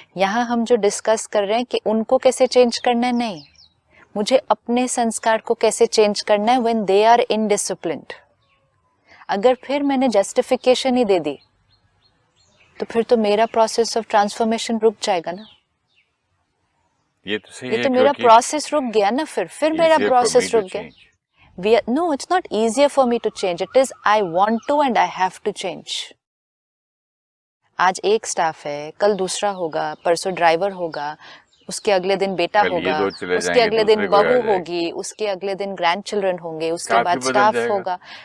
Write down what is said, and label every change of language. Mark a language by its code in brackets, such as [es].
[hi] यहाँ हम जो डिस्कस कर रहे हैं कि उनको कैसे चेंज करना है, नहीं, मुझे अपने संस्कार को कैसे चेंज करना है [en] When they are indisciplined. [hi] अगर फिर मैंने जस्टिफिकेशन ही दे दी तो फिर तो मेरा प्रोसेस ऑफ ट्रांसफॉर्मेशन रुक जाएगा ना। ये तो सही ये है, तो मेरा प्रोसेस रुक गया ना, फिर मेरा प्रोसेस रुक गया। [en] No, it's not easier for me to change. It is I want to and I have to change. [hi] आज एक स्टाफ है, कल दूसरा होगा, परसों ड्राइवर होगा, उसके अगले दिन बेटा होगा, उसके अगले दिन बहू होगी, उसके अगले दिन ग्रैंड चिल्ड्रन होंगे, उसके बाद स्टाफ होगा।